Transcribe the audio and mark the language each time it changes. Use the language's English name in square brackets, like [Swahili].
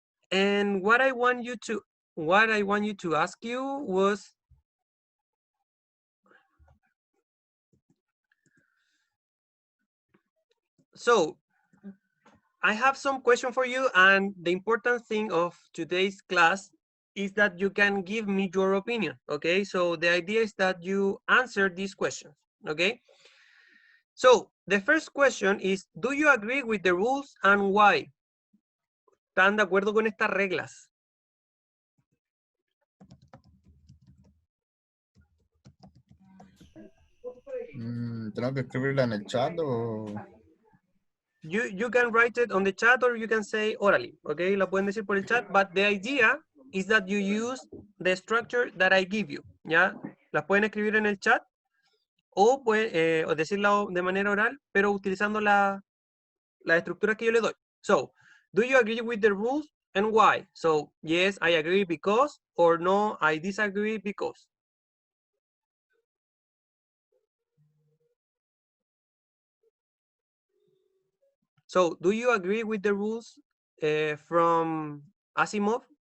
[English] And what I want you to ask you was, so I have some question for you, and the important thing of today's class is that you can give me your opinion, okay? So the idea is that you answer these questions, okay? So the first question is, do you agree with the rules and why? [Spanish] ¿Están de acuerdo con estas reglas? ¿Tengo que escribirla en el chat o...? [English] You can write it on the chat or you can say orally, okay? La pueden decir por el chat, but the idea is that you use the structure that I give you, ¿ya? [Spanish] Las pueden escribir en el chat o decirla de manera oral, pero utilizando la estructura que yo le doy. [English] So, do you agree with the rules and why? So, yes, I agree because, or no, I disagree because. So, do you agree with the rules from Asimov?